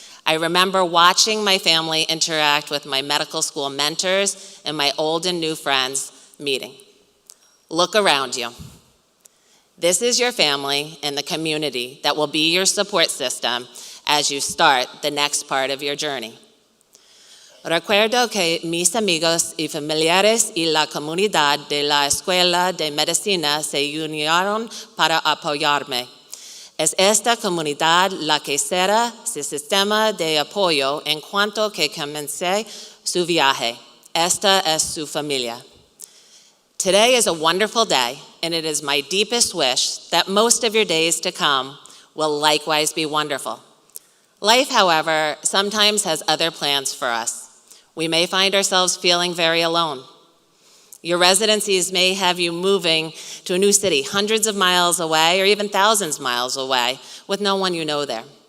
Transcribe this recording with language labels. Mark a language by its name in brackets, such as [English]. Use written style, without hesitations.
[English] I remember watching my family interact with my medical school mentors and my old and new friends meeting. Look around you. This is your family and the community that will be your support system as you start the next part of your journey. [Spanish] Recuerdo que mis amigos y familiares y la comunidad de la Escuela de Medicina se unieron para apoyarme. Es esta comunidad la que será su sistema de apoyo en cuanto que comencé su viaje. Esta es su familia. [English] Today is a wonderful day, and it is my deepest wish that most of your days to come will likewise be wonderful. Life, however, sometimes has other plans for us. We may find ourselves feeling very alone. Your residencies may have you moving to a new city hundreds of miles away or even thousands of miles away with no one you know there.